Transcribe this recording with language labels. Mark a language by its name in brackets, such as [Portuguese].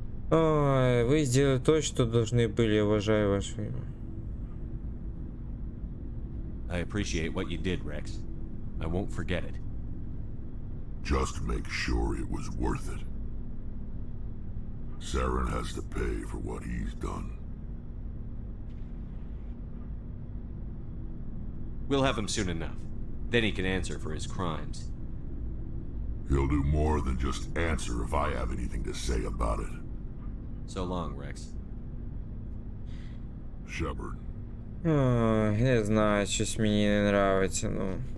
[Russian] Ой, вы сделали то, что должны были, я уважаю вашу... [English] I appreciate what you did, Rex. I won't forget it. Just make sure it was worth it. Saren has to pay for what he's done. We'll have him soon enough. Then he can answer for his crimes. He'll do more than just answer if I have anything to say about it. So long, Rex. Shepard. [Ukrainian] Ой, не знаю, щось мені не нравиться, ну.